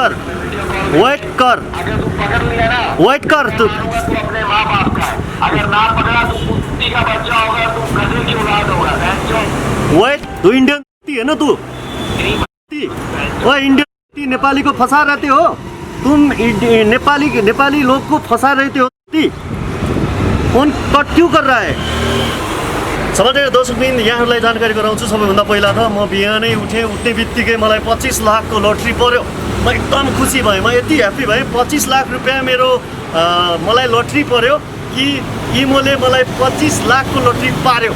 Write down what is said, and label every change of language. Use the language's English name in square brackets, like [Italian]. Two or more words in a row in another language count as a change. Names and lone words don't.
[Hindi] अपने माँ बाप का, अगर ना पकड़ा तो कुत्ती का बच्चा होगा, तू गधे की औलाद होगा। वेट, तू इंडियन है ना? तू इंडियन नेपाली को फंसा रहते हो तुम, नेपाली लोग को फंसा रहते हो। फोन कट क्यों कर रहा है? [Nepali] समाचार दर्शकबिन, यहाँहरूलाई जानकारी गराउँछु। सबैभन्दा पहिला त म बिहानै उठ्ने बित्तिकै मलाई 25 लाखको लटरी पर्यो। म एकदम खुसी भएँ, म यति ह्याप्पी भएँ। 25 लाख रुपियाँ मेरो मलाई लटरी पर्यो कि इमोले मलाई 25 लाखको लटरी पार्यो।